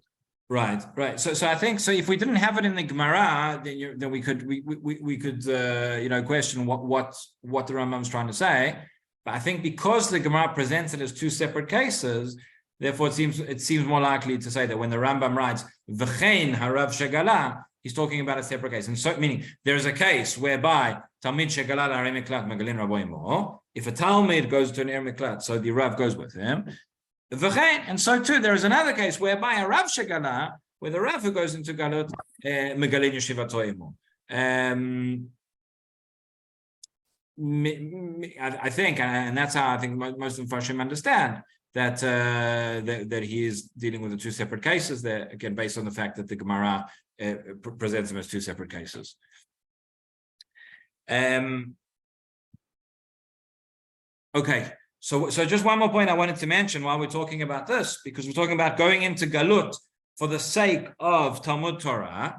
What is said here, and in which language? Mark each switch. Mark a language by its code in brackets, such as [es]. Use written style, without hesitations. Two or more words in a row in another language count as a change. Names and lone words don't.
[en] Right. So I think so. If we didn't have it in the Gemara, then we could question what the Rambam's trying to say. But I think because the Gemara presents it as two separate cases, therefore it seems more likely to say that when the Rambam writes [he] וכן הרב שגלה, [en] he's talking about a separate case. And so, meaning there is a case whereby [he] תלמיד שגלה לערי מקלט מגלין רבו עמו. [en] If a Talmid goes to an [he] ערי מקלט, [en] so the Rav goes with him. And so too, there is another case whereby a [he] רב שגלה, [en] where the Rav who goes into galut [he] מגלין ישיבתו עמו. [en] I think, and that's how I think most of Farshim understand that that he is dealing with the two separate cases there, again, based on the fact that the Gemara presents them as two separate cases. Okay, so just one more point I wanted to mention while we're talking about this, because we're talking about going into Galut for the sake of [he] תלמוד תורה.